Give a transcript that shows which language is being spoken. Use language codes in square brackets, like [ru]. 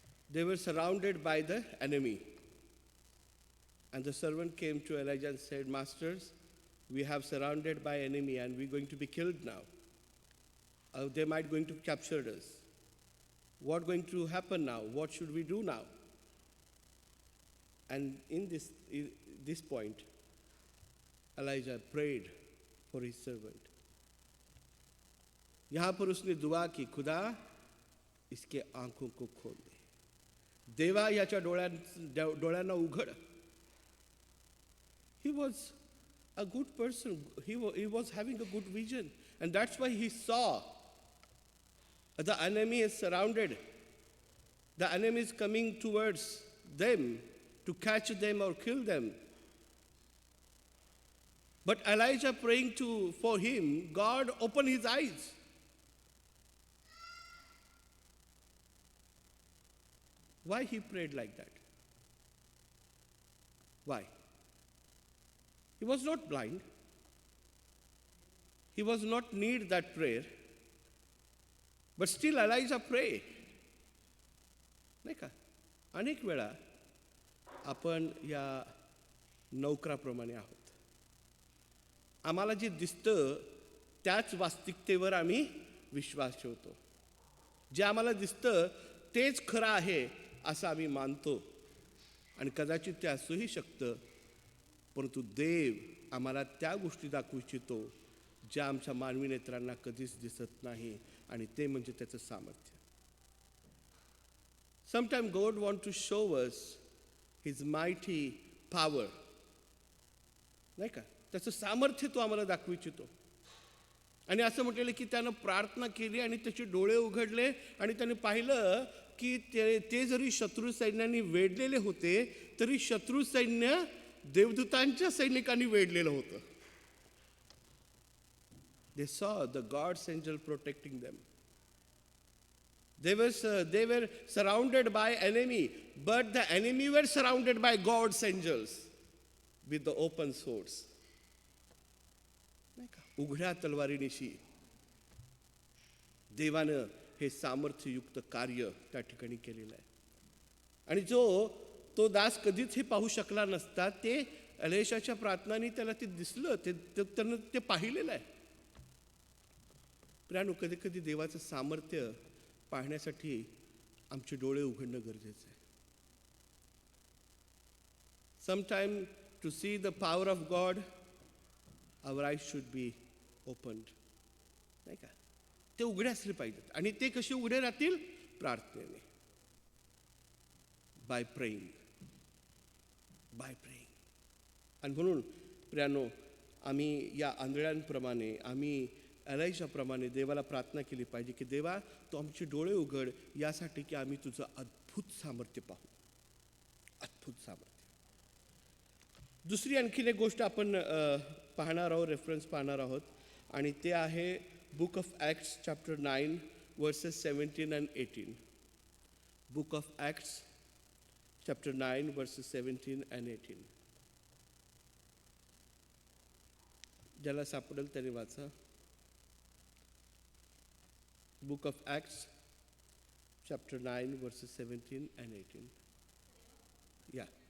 [en] They were surrounded by the enemy. And the servant came to Elijah and said, Masters, we have surrounded by enemy and we're going to be killed now. They might going to capture us. What going to happen now? What should we do now? And in this point, Elijah prayed for his servant. [hi] यहाँ पर उसने दुआ की, खुदा इसके आंखों को खोल दे. [mr] देवा याच्या डोळ्यांना उघड. [en] He was a good person. He was having a good vision. And that's why he saw the enemy is surrounded. The enemy is coming towards them to catch them or kill them. But Elijah praying for him, God opened his eyes. Why he prayed like that? Why? He was not blind. He was not need that prayer. But still Elijah prayed. [mr] नाही का? अनेक वेळा आपण या नौकराप्रमाणे आहोत. आम्हाला जे दिसतं त्याच वास्तविकतेवर आम्ही विश्वास ठेवतो. जे आम्हाला दिसतं तेच खरं आहे असं आम्ही मानतो. आणि कदाचित ते असूही शकतं, परंतु देव आम्हाला त्या गोष्टी दाखवू इच्छितो ज्या आमच्या मानवी नेत्रांना कधीच दिसत नाही, आणि ते म्हणजे त्याचं सामर्थ्य. [en] Sometimes God wants to show us His mighty power. [mr] नाही का? त्याचं सामर्थ्य तो आम्हाला दाखवू इच्छितो. आणि असं म्हटलेलं की त्यानं प्रार्थना केली आणि त्याचे डोळे उघडले आणि त्याने पाहिलं की ते जरी शत्रू सैन्याने वेढलेले होते तरी शत्रू सैन्य देवदूतांच्या सैनिकांनी वेढलेलं होतं. [en] They saw the God's angel protecting them. They were surrounded by enemy, but the enemy were surrounded by God's angels with the open swords. [mr] नाही का? उघड्या तलवारीनिशी देवानं हे सामर्थ्ययुक्त कार्य त्या ठिकाणी केलेलं आहे. आणि तो दास कधीच हे पाहू शकला नसता, ते एलिशाच्या प्रार्थनांनी त्याला ते दिसलं, त्यानं ते पाहिलेलं आहे. प्रियानो, कधी कधी देवाचं सामर्थ्य पाहण्यासाठी आमचे डोळे उघडणं गरजेचं आहे. [en] Sometime to see the power of God, our eyes should be opened. [mr] नाही का? ते उघडे असले पाहिजेत. आणि ते कसे उघडे राहतील? प्रार्थनेने. [en] By praying. [mr] आणि म्हणून प्रियानो, आम्ही या आंधळ्यांप्रमाणे, आम्ही एलिशाप्रमाणे देवाला प्रार्थना केली पाहिजे की देवा, तू आमचे डोळे उघड यासाठी की आम्ही तुझं अद्भुत सामर्थ्य पाहू. अद्भुत सामर्थ्य. दुसरी आणखीन एक गोष्ट आपण पाहणार आहोत, रेफरन्स पाहणार आहोत, आणि ते आहे book of acts chapter 9 versus 17 and 18. Book of acts chapter 9 versus 17 and 18. ज्याला सापडेल त्याने वाचा. [en] Book of Acts, chapter 9, verses 17 and 18. Yeah.